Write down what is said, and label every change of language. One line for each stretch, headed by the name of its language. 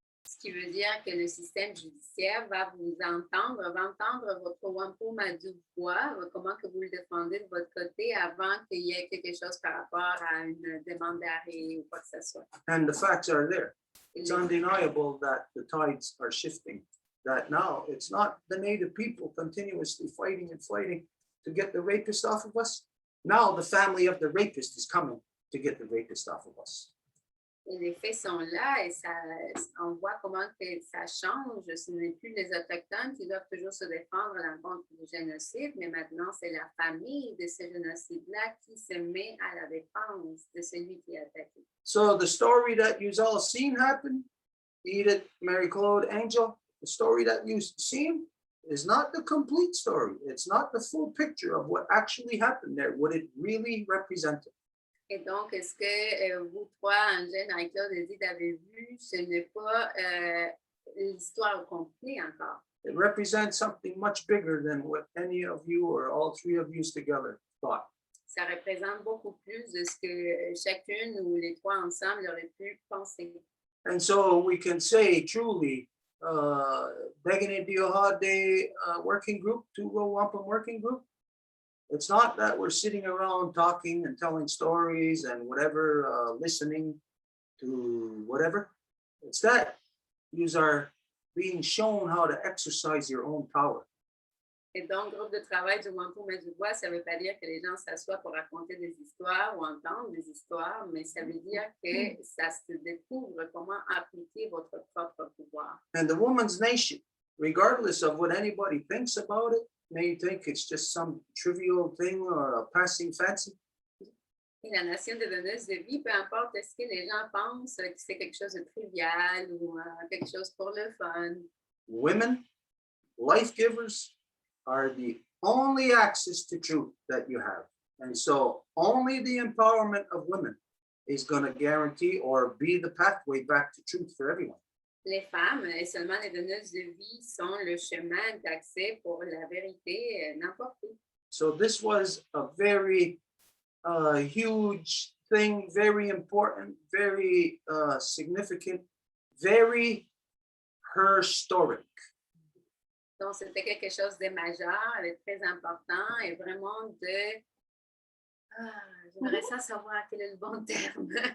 French: ce qui veut dire que le système judiciaire va vous entendre, va entendre votre Wampum à Deux voies, comment que vous le défendez de votre côté avant qu'il y ait quelque chose par rapport à une demande d'arrêt ou quoi que ce soit.
English: And the facts are there. It's
French: Les-
English: undeniable that the tides are shifting, that now it's not the native people continuously fighting and fighting to get the rapist off of us. Now the family of the rapist is coming to get the rapist off of us.
French: Et les faits sont là et ça, on voit comment que ça change. Ce n'est plus les Autochtones qui doivent toujours se défendre à l'encontre du génocide, mais maintenant c'est la famille de ce génocide-là qui se met à la défense de celui qui est attaqué.
English: So the story that you've all seen happen, Edith, Mary Claude, Angel, the story that you've seen is not the complete story. It's not the full picture of what actually happened there, what it really represented.
French: Et donc, est-ce que vous trois, Angèle, Marie-Claude et Edith, avez vu, ce n'est pas l'histoire au complet encore.
English: It represents something much bigger than what any of you or all three of you together thought.
French: Ça représente beaucoup plus de ce que chacune ou les trois ensemble auraient pu penser.
English: And so we can say truly, Degani Diohade working group, two-row wampum working group, it's not that we're sitting around talking and telling stories and whatever, listening to whatever. It's that you are being shown how to exercise your own power.
French: Et donc, groupe de travail du Wampum à Deux voies, ça ne veut pas dire que les gens s'assoient pour raconter des histoires ou entendre des histoires, mais ça veut dire que ça se découvre comment appliquer votre propre pouvoir.
English: And the woman's nation, regardless of what anybody thinks about it, may think it's just some trivial thing or a passing fancy.
French: Et la nation de donneuse de vie, peu importe ce que les gens pensent que c'est quelque chose de trivial ou quelque chose pour le fun.
English: Women, life givers, are the only access to truth that you have. And so only the empowerment of women is going to guarantee or be the pathway back to truth for everyone.
French: Les femmes et seulement les donneuses de vie sont le chemin d'accès pour la vérité n'importe où.
English: So this was a very huge thing, very important, very significant, very historic.
French: Donc, c'était quelque chose de majeur, de très important et vraiment de... j'aimerais ça savoir quel est le bon terme.